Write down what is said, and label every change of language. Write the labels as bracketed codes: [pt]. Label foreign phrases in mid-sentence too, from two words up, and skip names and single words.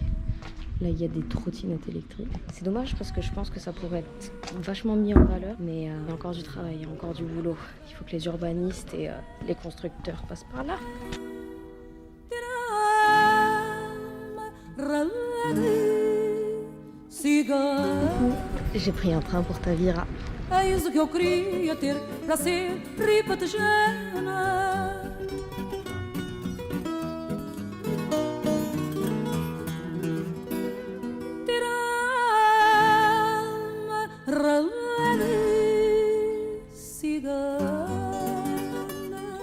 [fr] Là, il y a des trottinettes électriques. C'est dommage parce que je pense que ça pourrait être vachement mis en valeur. Mais il y a encore du travail, il y a encore du boulot. Il faut que les urbanistes et les constructeurs passent par là. J'ai pris un train pour Tavira. [pt] Eis o que eu queria ter para ser ripatejana. Ter alma ralada cigana.